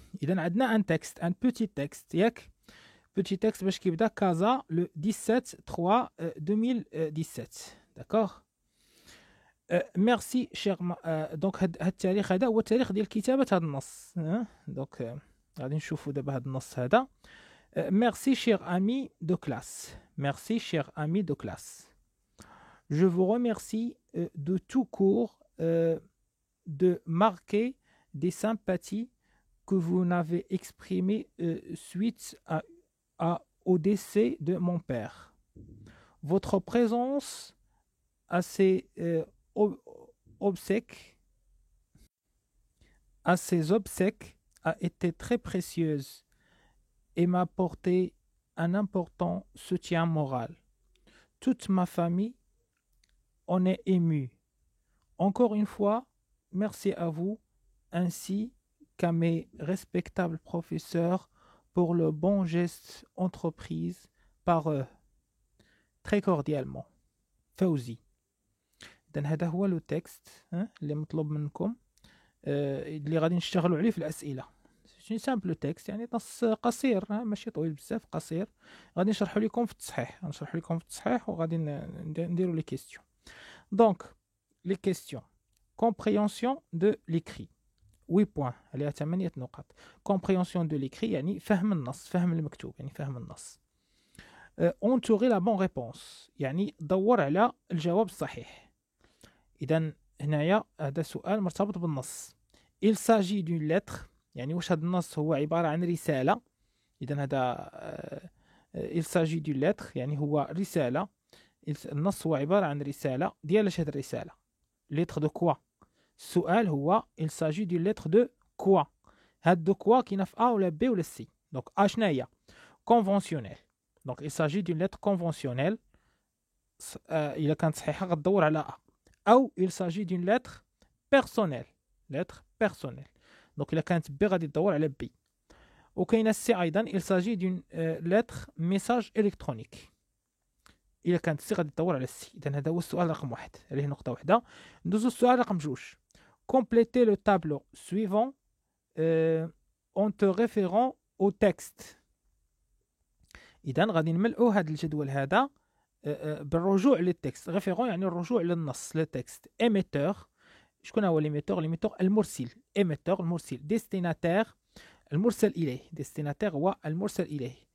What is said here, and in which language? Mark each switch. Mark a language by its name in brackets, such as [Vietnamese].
[Arabic] اذا عندنا ان تكست، ان بوتي تكست ياك. بوتي تكست باش كيبدا كازا لو 17 3 2017. داكوغ. ميرسي شير دونك هاد التاريخ هذا هو التاريخ ديال كتابة هاد النص. دونك غادي نشوفوا دابا هاد النص هذا. [French] Merci cher ami de classe. Merci cher ami de classe. Je vous remercie de tout court de marquer des sympathies que vous n'avez exprimées suite au décès de mon père. Votre présence à ces obsèques, a été très précieuse et m'a apporté un important soutien moral. Toute ma famille en est émue. Encore une fois, merci à vous ainsi qu'à mes respectables professeurs pour le bon geste entrepris par eux. Très cordialement. فوزي. [Arabic] إذن هذا هو لو تكست اللي مطلوب منكم اللي غادي نشتغلوا عليه في الأسئلة. سي سامبل تكست يعني نص قصير ماشي طويل بزاف قصير. غادي نشرحوا لكم في التصحيح وغادي نديروا لي كيستيون. دونك لي كيستيون [French] compréhension de l'écrit [Arabic] 8 بوين عليها 8 نقاط. [French] compréhension de l'écrit [Arabic] يعني فهم النص، فهم المكتوب، يعني فهم النص. [French] entourer la bonne réponse [Arabic] يعني دور على الجواب الصحيح. إذا هنايا هذا سؤال مرتبط بالنص. [French] il s'agit d'une lettre [Arabic] يعني واش هذا النص هو عبارة عن رسالة. إذا هذا [French] il s'agit d'une lettre [Arabic] يعني هو رسالة. النص هو عبارة عن رسالة ديال اش هاد الرسالة [French] lettre de quoi. [Arabic] السؤال هو [French] il s'agit d'une lettre de quoi. [Arabic] هاد دو كوا كاينه في A ولا B ولا C. دونك A شنو هي conventionnel. [French] دونك il s'agit d'une lettre conventionnelle. [Arabic] إلا كانت صحيحة غتدور على A. [French] أو il s'agit d'une lettre personnelle. [Arabic] دونك إلا كانت B غادي تدور على B. وكاينه C أيضا [French] il s'agit d'une lettre message électronique. [Arabic] إلا كانت C غادي تدور على C. إذا هذا هو السؤال رقم 1 عليه نقطة واحدة. ندوزو السؤال رقم 2. [French] Complétez le tableau suivant en te référant au texte. [Arabic] إذا غادي نملئوا هذا الجدول هذا بالرجوع للتكست. ريفيرون يعني الرجوع للنص للتكست. émetteur شكون هو l'émetteur المرسل. émetteur المرسل. destinataire المرسل إليه. destinataire هو المرسل إليه.